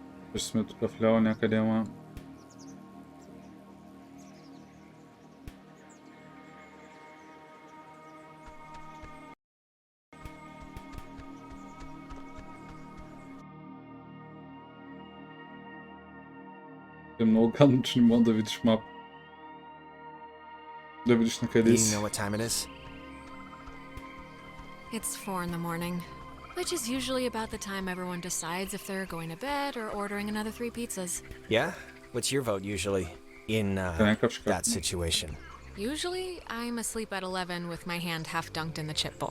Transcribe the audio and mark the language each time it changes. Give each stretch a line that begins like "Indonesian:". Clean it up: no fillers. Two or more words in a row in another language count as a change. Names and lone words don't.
Bulgarian: Ще сме тук вляво някъде, ама... Е много гадно, че не мога да видиш мап. Да видиш на къде си.
English: You know what time it is? It's 4 in the morning, which is usually about the time everyone decides if they're going to bed or ordering another 3 pizzas. Yeah? What's your vote usually in that situation? Usually, I'm asleep at 11 with my hand half dunked in the chip bowl.